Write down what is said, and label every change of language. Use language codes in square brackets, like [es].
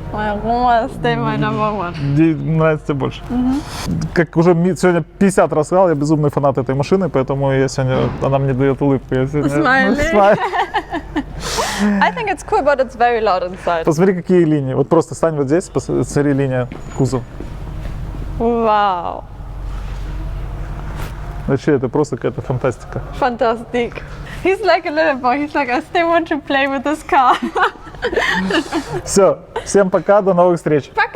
[en] My Roma is still my number one. [ru] Где нравится тебе больше? Как уже сегодня 50 раз сказал, я безумный фанат этой машины, поэтому я сегодня, она мне дает улыбку. Я сегодня, [en] Smiley. I think it's cool, but it's very loud inside. [ru] Посмотри, какие линии. Вот просто стань вот здесь, посмотри линия кузова. [en] Wow. [ru] Вообще, это просто какая-то фантастика. [en] Fantastic. He's like a little boy. He's like, I still want to play with this car. [ru] Все, всем пока, до новых встреч.